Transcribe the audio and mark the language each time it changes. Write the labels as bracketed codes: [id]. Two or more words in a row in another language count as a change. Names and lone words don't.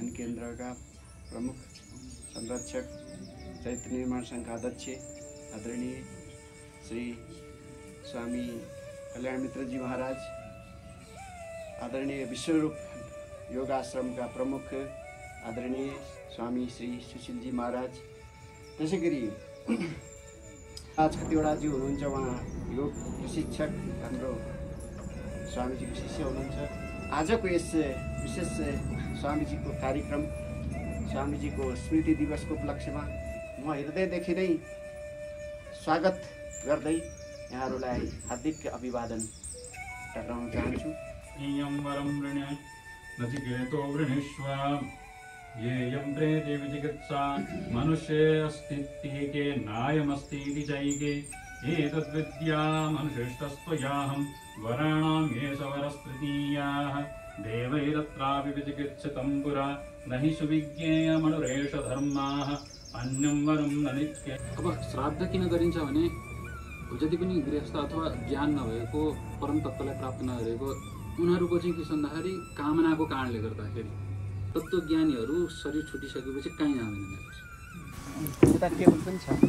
[ne] केन्द्रका प्रमुख संरक्षक चरित्र निर्माण सङ्घका अध्यक्ष आदरणीय श्री स्वामी कल्याण मित्रजी महाराज, आदरणीय विश्वरूप योग आश्रमका प्रमुख आदरणीय स्वामी श्री सुशीलजी महाराज, त्यसै गरी छतिवडाजी हुनुहुन्छ, उहाँ योग प्रशिक्षक हाम्रो स्वामीजीको शिष्य हुनुहुन्छ। आजको यस विशेष स्वामीजीको कार्यक्रम, स्वामीजीको स्मृति दिवसको उपलक्ष्यमा म हृदयदेखि नै स्वागत गर्दै यहाँहरूलाई हार्दिक अभिवादन टक्राउन चाहन्छु। [sa] नचिकेतो वृणीष्व येयं प्रेते विचिकित्सा मनुष्ये अस्तित्वैके नायमस्तीति चैके एतद्विद्या मनुष्यस्तस्त्वयाहं वराणां ये सवरस्तृतीयाः देवैरत्रापि विचिकित्सितं पुरा न हि सुविज्ञेयमनुरेष धर्माः अन्यं वरं न नित्य। [ne] अब श्राद्ध किन गरिन्छ भने जति पनि गृहस्थ अथवा ज्ञान नभएको परम तत्त्वलाई प्राप्त नगरेको उनीहरूको चाहिँ के भन्दाखेरि कामनाको कारणले गर्दाखेरि तत्त्वज्ञानीहरू शरीर छुटिसकेपछि कहीँ जाँदैन।